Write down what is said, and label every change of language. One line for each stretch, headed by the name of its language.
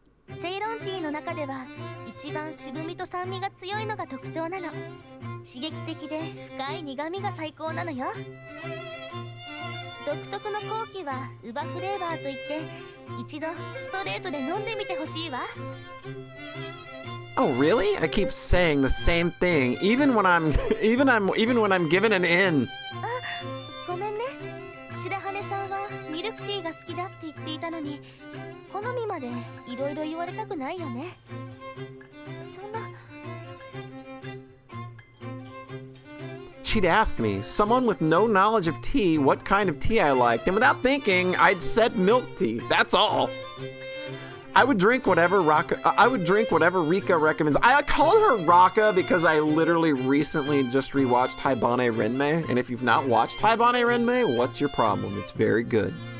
Japanese: セイロンティーの中では一番渋みと酸味が強いのが特徴なの。刺激的で深い苦味が最高なのよ。独特の後期はウバフレーバーといって、一度ストレートで飲んでみてほしいわ。
English: Oh, really? I keep saying the same thing, even when I'm given an in.
Japanese: ごめんね。白羽さんはミルクティーが好きだって言っていたのに、好みまでいろいろ言われたくないよね。そんな。
English: She'd asked me, someone with no knowledge of tea, what kind of tea I liked, and without thinking, I'd said milk tea. That's all. I would drink whatever Rika recommends. I called her Raka because I literally recently just rewatched Haibane Renmei, and if you've not watched Haibane Renmei, what's your problem? It's very good.